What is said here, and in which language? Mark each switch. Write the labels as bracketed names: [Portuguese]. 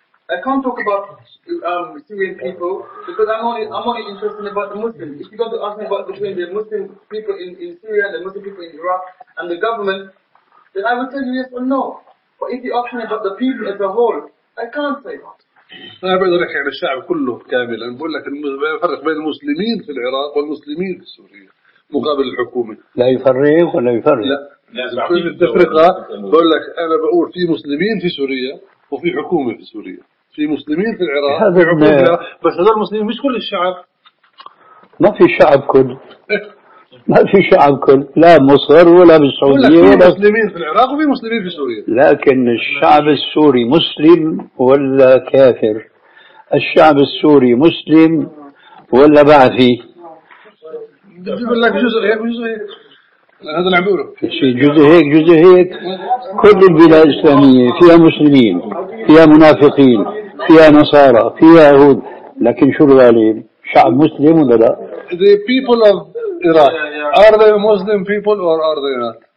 [English] I can't talk about Syrian people because I'm only interested about the Muslims. If you want to ask me about between the Muslim people in Syria and the Muslim people in Iraq and the government, then I will tell you yes or no. But if you ask me about the people as a whole, I can't say that. [Arabic] انا بقدر احكي عن الشعب كله كاملا، بقول لك الفرق بين المسلمين في العراق والمسلمين في سوريا مقابل الحكومه لا يفرق ولا يفرق. لا لازم التفرقه. بقول لك انا بقول في مسلمين في سوريا وفي حكومه في سوريا، في مسلمين في العراق هذا بس هذول المسلمين مش كل الشعب. ما في شعب كل ما في شعب كل، لا مصغر ولا بالسعودية. في مسلمين في العراق وفي مسلمين في سوريا. لكن الشعب السوري مسلم ولا كافر؟ الشعب السوري مسلم ولا بعثي؟ بقول لك جزء هيك وجزء هيك. هذا اللي عم بقوله. جزء هيك جزء هيك. كل البلاد الإسلامية فيها مسلمين، فيها منافقين، فيها نصارى، فيها يهود. لكن شو الغالب؟ شعب مسلم ولا لا؟ [English] The people of Iraq. Are they Muslim people or are they not?